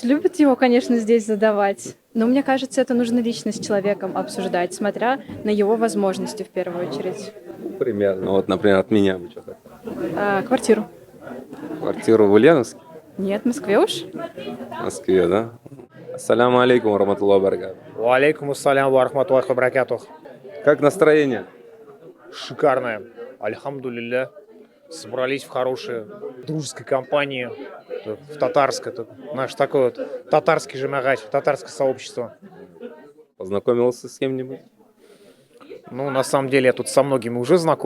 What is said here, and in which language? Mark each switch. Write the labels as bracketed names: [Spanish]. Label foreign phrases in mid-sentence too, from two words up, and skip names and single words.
[Russian] Любят его, конечно, здесь задавать. Но мне кажется, это нужно лично с человеком обсуждать, смотря на его возможности в первую очередь. Примерно. Вот, например, от меня бы что хотел. Квартиру. Квартиру в Ульяновске? Нет, в Москве уж. В Москве, да? [Arabic] السلام عليكم وبركاته. وعليكم السلام ورحمة الله وبركاته. [Russian] Как настроение? Шикарное. Альхамдулилля. Собрались в хорошей дружеской компании. В татарское. Наш такой вот татарский жемагач, татарское сообщество. Познакомился с кем-нибудь? Ну, на самом деле, я тут со многими уже знаком.